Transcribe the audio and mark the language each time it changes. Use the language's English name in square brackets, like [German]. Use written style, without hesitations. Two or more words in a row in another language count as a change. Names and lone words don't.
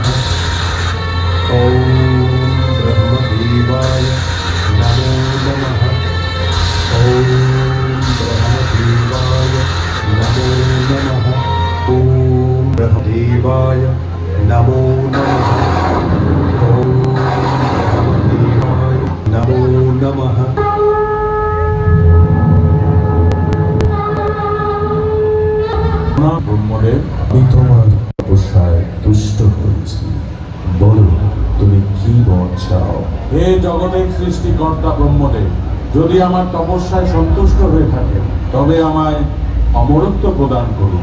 [Sanskrit] ओम ब्रह्मदेवाय नमो नमः। ओम ब्रह्मदेवाय नमो नमः। ओम ब्रह्मदेवाय नमो नमः। ओम ब्रह्मदेवाय नमो नमः। [Bangla] ব্রহ্মদেব, আমি তোমার তপস্যায় তুষ্ট হয়েছি, বলো তুমি কি বর চাও। হে জগতের সৃষ্টিকর্তা ব্রহ্মদেব, যদি আমার তপস্যায় সন্তুষ্ট হয়ে থাকে তবে আমায় অমরত্ব প্রদান করুন।